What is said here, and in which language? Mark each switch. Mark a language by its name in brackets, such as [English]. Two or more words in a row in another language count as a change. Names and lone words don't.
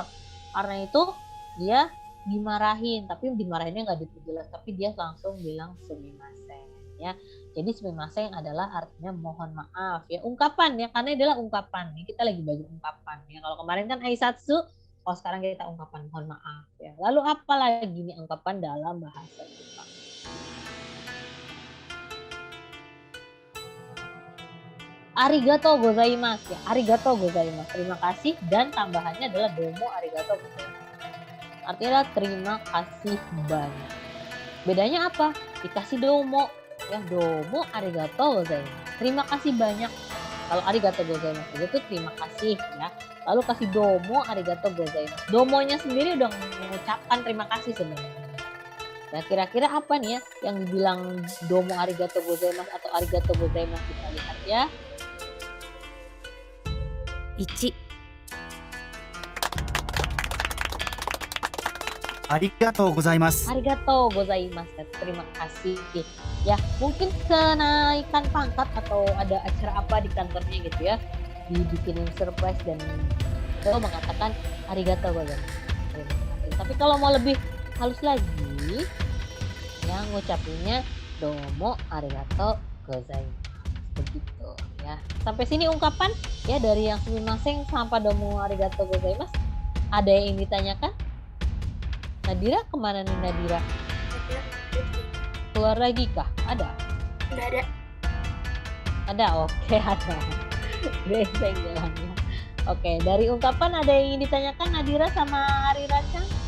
[Indonesian] Karena itu dia dimarahin, tapi dimarahinnya nggak diperjelas, tapi dia langsung bilang sumimasen ya. Jadi sumimasen adalah artinya mohon maaf ya, ungkapan ya, karena adalah ungkapan. Kita lagi belajar ungkapan ya. Kalau kemarin kan aisatsu, kalau sekarang kita ungkapan mohon maaf ya. Lalu apa lagi nih ungkapan dalam bahasa Jepang? [Japanese] ありがとうございます ya. ありがとうございます, [Indonesian] terima kasih, dan tambahannya adalah [Japanese] どうもありがとうございます. [Indonesian] Artinya terima kasih banyak. Bedanya apa? Dikasih domo ya, [Japanese] どうもありがとうございます. [Indonesian] Terima kasih banyak. Kalau [Japanese] ありがとうございます [Indonesian] itu terima kasih ya. Lalu kasih [Japanese] どうもありがとうございます. [Indonesian] Domonya sendiri udah mengucapkan terima kasih sebenarnya. Nah, kira-kira apa nih ya yang dibilang [Japanese] どうもありがとうございます [Indonesian] atau [Japanese] ありがとうございます? [Indonesian] Kita lihat ya. [Japanese] 1、ありがとうございます。ありがとうございます, [Indonesian] terima kasih. Ya, mungkin kenaikan pangkat atau ada acara apa di kantornya gitu ya, dibikinin surprise dan lo mengatakan [Japanese] ありがとうございます, [Indonesian] terima kasih. Tapi kalau mau lebih halus lagi, yang ngucapinnya [Japanese] どうもありがとうございます, [Indonesian] begitu ya. Sampai sini ungkapan ya, dari yang sumimasen sampai [Japanese] どうもありがとうございます. [Indonesian] Ada yang ditanyakan? Nadira kemana nih Nadira? Keluar lagi kah? Ada? Nggak ada. Ada, oke ada. Geseng jalannya. Oke, dari ungkapan ada yang ingin ditanyakan Nadira sama Ari Raca?